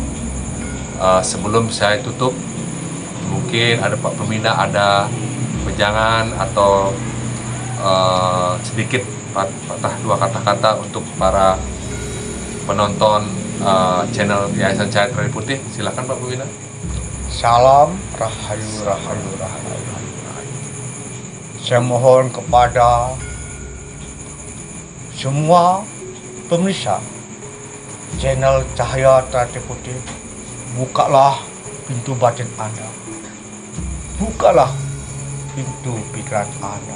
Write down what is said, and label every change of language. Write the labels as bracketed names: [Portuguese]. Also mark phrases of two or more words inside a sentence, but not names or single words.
[Indonesian] Sebelum saya tutup, mungkin ada Pak Pembina ada pejangan atau sedikit patah 2 kata-kata untuk para penonton channel Yayasan Cahaya Terakhir Putih. Silakan Pak Pembina. [Javanese] Salam rahayu rahayu rahayu. [Indonesian] Saya mohon kepada semua pemirsa channel Cahaya Terakhir Putih, bukalah pintu batin Anda, bukalah pintu pikiran Anda.